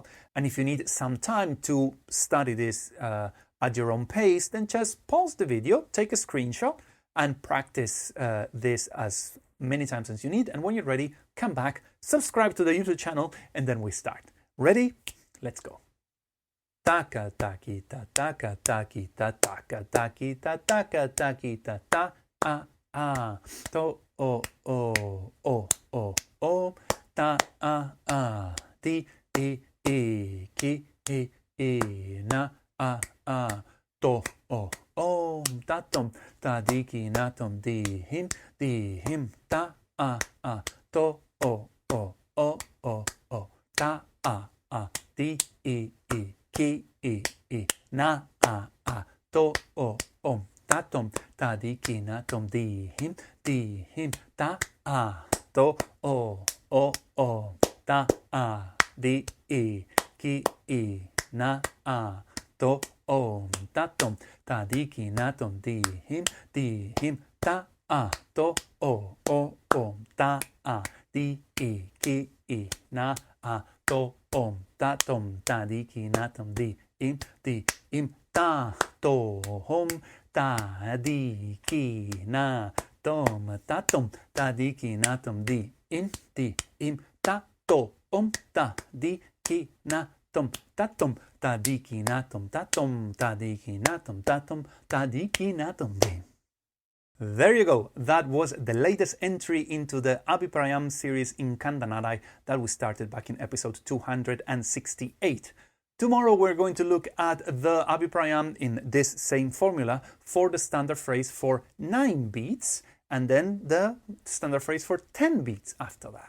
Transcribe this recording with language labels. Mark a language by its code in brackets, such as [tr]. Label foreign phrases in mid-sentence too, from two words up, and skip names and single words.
[en] And if you need some time to study this at your own pace, then just pause the video, take a screenshot, and practice this as many times as you need. And when you're ready, come back, subscribe to the YouTube channel, and then we start. Ready? Let's go. Taka taki ta taka taki ta taka taki ta taka taki ta ta a tho-o o ta a dhi-i ki-i na a tho-o ThathoomThadhi kinathomDhi im-Dhi-im tho-o ta a dhi-i ki-i na-a-tho-o ThathoomThadhi kinathomDhi im-Dhi-im tho-o ta-a dhi-i ki-i na-a-tho-o ThathoomThadhi kinathomDhi im-Dhi-im tho-o ta-a dhi-i ki-i na-a-tho-o ThathoomThadhi kinathomDhi im-Dhi-im ThathoomThadhi kinathom ThathoomThadhi kinathomDhi im-Dhi-im ThathoomThadhi kinathom ThathoomThadhi kinathom ThathoomThadhi kinathom ThathoomThadhi kinathomDhi. There you go. That was the latest entry into the Abhiprayam series in Khanda Nadai that we started back in episode 268. Tomorrow we're going to look at the Abhiprayam in this same formula for the standard phrase for 9 beats, and then the standard phrase for 10 beats after that.